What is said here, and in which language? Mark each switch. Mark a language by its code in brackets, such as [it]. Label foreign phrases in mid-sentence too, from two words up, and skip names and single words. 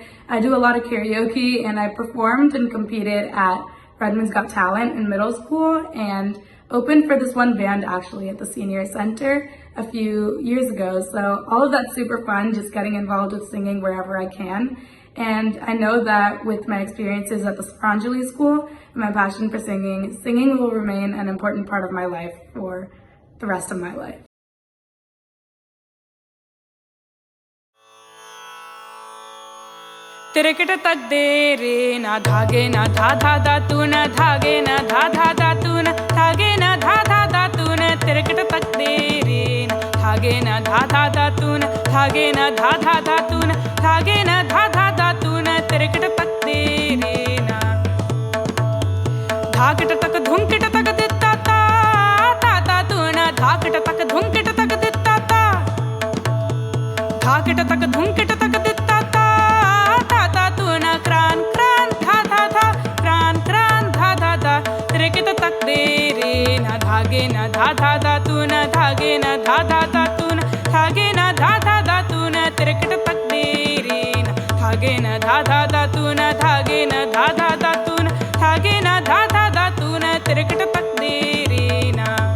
[en] I do a lot of karaoke, and I performed and competed at Redmond's Got Talent in middle school and opened for this one band actually at the Senior Center a few years ago. So all of that's super fun, just getting involved with singing wherever I can. And I know that with my experiences at the Swaranjali School and my passion for singing, singing will remain an important part of my life for the rest of my life. तिरकट तक दे रे ना धागे ना धा धा धा तू ना धागे ना धा धा धा तू ना धागे ना धा धा धा तू ना तिरकट तक दे रे ना धागे ना धा धा धा तू ना धागे ना धा धा धा तू ना धागे ना धा धा धा तू ना तिरकट तक दे रे ना धाकट तक धुंकट तक दित्ता ता ता ता तू ना धाकट तक धुंकट तक दित्ता ता धाकट तक धुंकट तक दित्ता ता क्रान क्रान धा धा धा क्रान क्रान धा धा धा तिरकट तक दे रे ना धागे ना धा धा धा तू ना धागे ना धा धा धा तू ना धागे ना धा धा धा तू ना तिरकट तक दे रे ना धागे ना धा धा धा तू ना धागे ना धा धा धा तू ना धागे ना धा धा धा तू ना तिरकट तक दे रे ना